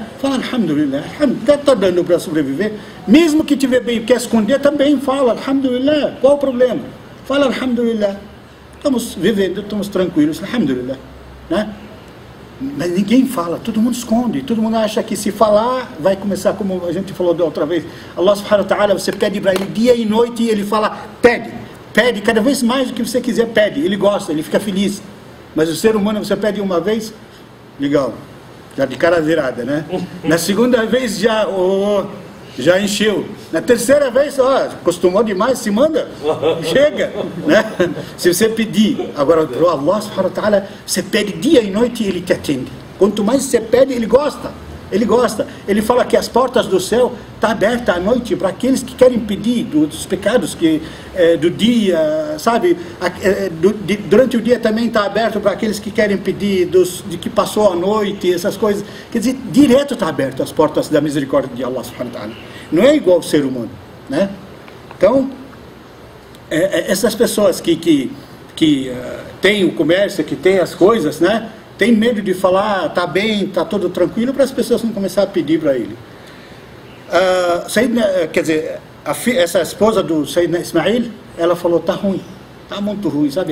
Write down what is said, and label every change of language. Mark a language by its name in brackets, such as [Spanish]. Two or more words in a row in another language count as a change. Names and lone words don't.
[Portuguese] Fala alhamdulillah, está dando para sobreviver. Mesmo que tiver bem, quer esconder, também fala alhamdulillah. Qual o problema? Fala alhamdulillah. Estamos vivendo, estamos tranquilos, alhamdulillah, né? Mas ninguém fala, todo mundo esconde, todo mundo acha que se falar vai começar, como a gente falou da outra vez, [Arabic] الله سبحانه وتعالى, [Portuguese] você pede para ele dia e noite e ele fala, pede cada vez mais do que você quiser, pede, ele gosta, ele fica feliz. Mas o ser humano, você pede uma vez, legal, já de cara virada, né? Na segunda vez já encheu. Na terceira vez, acostumou demais, se manda, chega, né? Se você pedir, agora para [Arabic] الله سبحانه وتعالى, [Portuguese] você pede dia e noite e ele te atende. Quanto mais você pede, ele gosta. Ele gosta. Ele fala que as portas do céu estão abertas à noite para aqueles que querem pedir dos pecados do dia, sabe? Durante o dia também está aberto para aqueles que querem pedir de que passou a noite, essas coisas. Quer dizer, direto está aberto as portas da misericórdia de [Arabic] الله سبحانه وتعالى. [Portuguese] Não é igual ao ser humano, né? Então, essas pessoas que têm o comércio, que têm as coisas, né? Tem medo de falar, está bem, está tudo tranquilo, para as pessoas não começarem a pedir para ele. Quer dizer, essa esposa do Sayyidina Ismail, ela falou, está ruim, está muito ruim, sabe?